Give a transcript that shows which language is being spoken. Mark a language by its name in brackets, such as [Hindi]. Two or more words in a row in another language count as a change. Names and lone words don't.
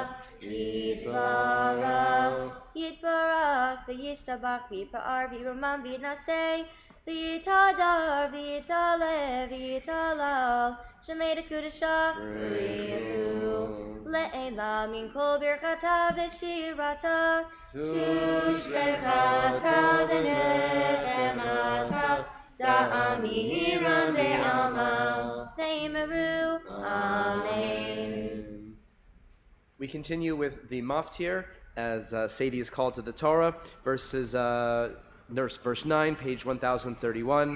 [Aramaic] יתברך וישתבח ויתפאר ויתרומם ויתנשא ויתהדר ויתעלה ויתהלל שמה דקודשא בריך הוא לעלא מן כל ברכתא ושירתא תושבחתא ונחמתא דאמירן בעלמא ואמרו אמן. [English] We continue with the Maftir as Sadie is called to the Torah, verse 9, page 1031.